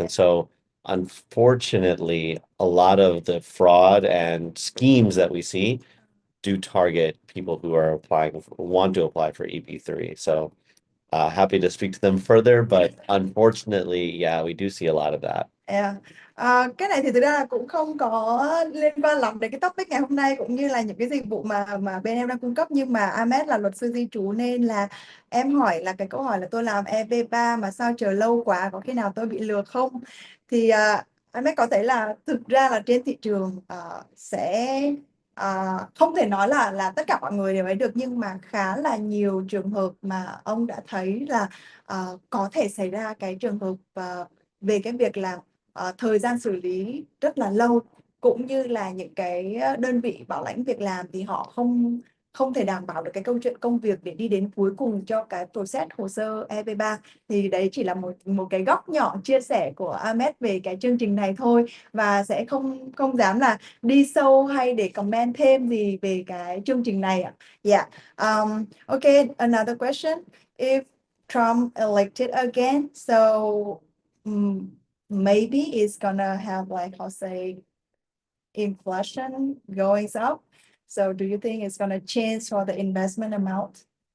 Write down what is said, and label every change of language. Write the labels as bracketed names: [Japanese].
[English] And so, unfortunately, a lot of the fraud and schemes that we see do target people who are want to apply for EB3. So, happy to speak to them further, but unfortunately, yeah, we do see a lot of that. Yeah. [Vietnamese] Cái này thì thực ra là cũng không có liên quan lắm đến cái topic ngày hôm nay cũng như là những cái dịch vụ mà bên em đang cung cấp, nhưng mà Ahmed là luật sư di trú nên là em hỏi là cái câu hỏi là tôi làm EB3 mà sao chờ lâu quá, có khi nào tôi bị lừa không? Thì Ahmed có thấy là thực ra là trên thị trường sẽ không thể nói là tất cả mọi người đều ấy được, nhưng mà khá là nhiều trường hợp mà ông đã thấy là có thể xảy ra cái trường hợp về cái việc là thời gian xử lý rất là lâu, cũng như là những cái đơn vị bảo lãnh việc làm thì họ không thể đảm bảo được cái câu chuyện công việc để đi đến cuối cùng cho cái process hồ sơ EB3. Thì đấy chỉ là một cái góc nhỏ chia sẻ của Ahmed về cái chương trình này thôi, và sẽ không dám là đi sâu hay để comment thêm gì về cái chương trình này ạ. [English] Yeah. Okay, another question. If Trump elected again, so maybe it's gonna have, like, how say, inflation going up. So do you think it's gonna change for the investment amount?